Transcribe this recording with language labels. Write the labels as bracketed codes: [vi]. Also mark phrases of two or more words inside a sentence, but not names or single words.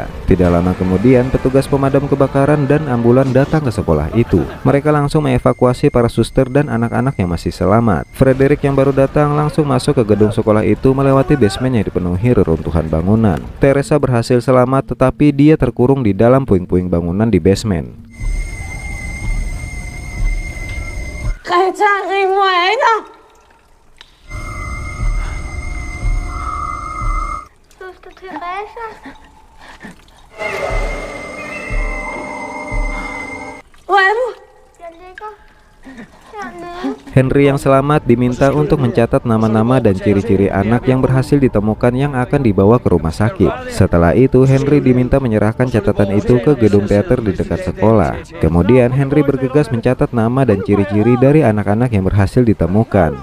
[id] Tidak lama kemudian, petugas pemadam kebakaran dan ambulan datang ke sekolah itu. Mereka langsung mengevakuasi para suster dan anak-anak yang masih selamat. Frederick yang baru datang langsung masuk ke gedung sekolah itu melewati basement yang dipenuhi reruntuhan bangunan. Teresa berhasil selamat, tetapi dia terkurung di dalam puing-puing bangunan di basement. [da] Greta, Rickmore er ikke der. Søster Teresa. Hvor er du? Jeg ligger hernede. [id] Henry yang selamat diminta untuk mencatat nama-nama dan ciri-ciri anak yang berhasil ditemukan yang akan dibawa ke rumah sakit. Setelah itu, Henry diminta menyerahkan catatan itu ke gedung teater di dekat sekolah. Kemudian, Henry bergegas mencatat nama dan ciri-ciri dari anak-anak yang berhasil ditemukan.